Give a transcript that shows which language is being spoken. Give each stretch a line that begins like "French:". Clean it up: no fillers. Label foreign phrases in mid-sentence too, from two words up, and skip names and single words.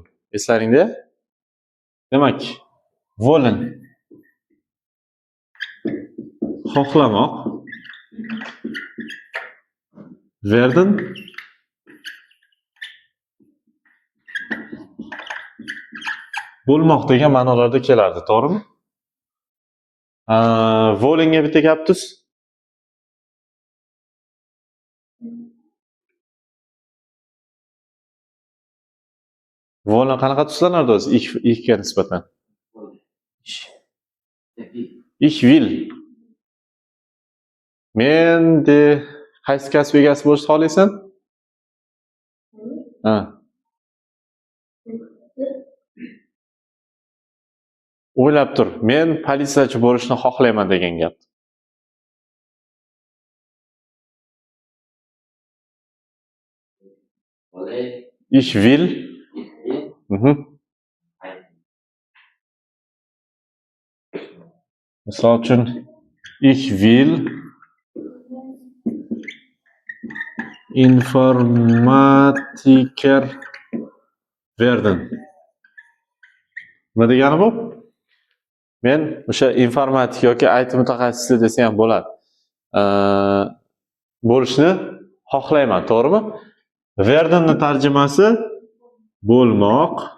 Uzbek: Eslaringda? Demak, Wollen xohlamoq, Werden bo'lmoq degan ma'nolarda kelardi, to'g'rimi? Wollenga bitta gap tuz. Wollen qanaqa tuslanardi o'zi ikkiga nisbatan?
German: Ich will.
Uzbek: Men de qaysi kasb egasi bo'lishni xohlaysan? O'ylab tur. Men politsiyachi bo'lishni xohlayman degan gap.
German: Ich will.
Uzbek: Misol uchun
German: ich will Informatiker werden.
Uzbek: Nima degani bu? Men o'sha informatik yoki IT mutaxassisi desam ham bo'ladi. Bo'lishni xohlayman, to'g'rimi? Werdenni tarjimasi bo'lmoq.